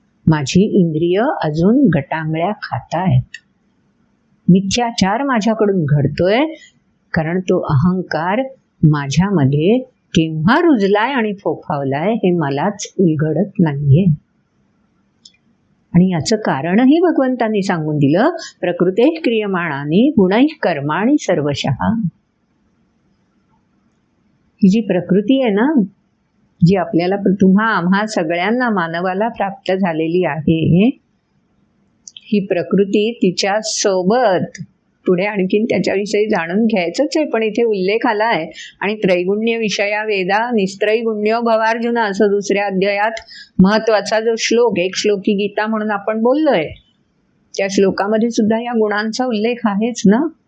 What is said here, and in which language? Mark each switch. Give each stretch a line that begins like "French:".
Marathi: माझी इंद्रिय अजून गटांगळ्या खातायत. मिथ्याचार माझ्याकडून घडतोय, कारण तो अहंकार माझ्यामध्ये केव्हा रुजलाय आणि फोफावलाय हे मलाच उलगडत नाहीये. आणि याचं कारणही भगवंतांनी सांगून दिलं.
Sanskrit: प्रकृते क्रियमाणानी गुणैः कर्माणि सर्वशः.
Marathi: ही जी प्रकृती आहे ना, जी आपल्याला आम्हा सगळ्यांना मानवाला प्राप्त झालेली आहे, ही प्रकृती तिच्या सोबत पुढे आणखीन त्याच्याविषयी जाणून घ्यायचंच आहे. पण इथे उल्लेख आला आहे आणि
Sanskrit: त्रैगुण्य विषया वेदा निस्त्रैगुण्यो भवार्जुन
Marathi: असं दुसऱ्या अध्यायात महत्वाचा जो श्लोक, एक श्लोकी गीता म्हणून आपण बोललोय, त्या श्लोकामध्ये सुद्धा या गुणांचा उल्लेख आहेच ना.